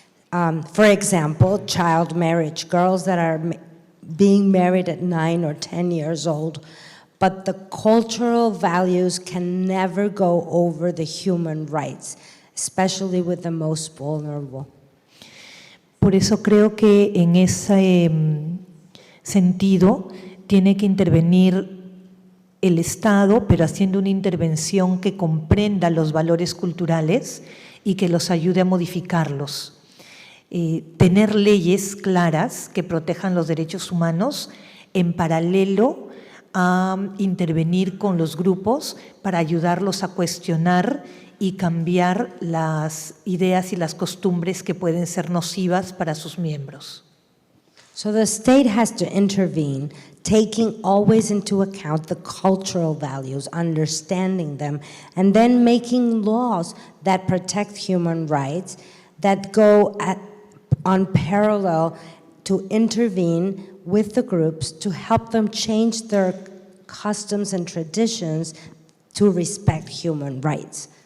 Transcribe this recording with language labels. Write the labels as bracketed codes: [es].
[en] For example, child marriage, girls that are being married at 9 or 10 years old, but the cultural values can never go over the human rights, especially with the most vulnerable. [es] Por eso creo que en ese sentido tiene que intervenir el Estado, pero haciendo una intervención que comprenda los valores culturales y que los ayude a modificarlos. Tener leyes claras que protejan los derechos humanos en paralelo a intervenir con los grupos para ayudarlos a cuestionar y cambiar las ideas y las costumbres que pueden ser nocivas para sus miembros. [en] So the state has to intervene, taking always into account the cultural values, understanding them, and then making laws that protect human rights, that go on parallel to intervene with the groups to help them change their customs and traditions to respect human rights.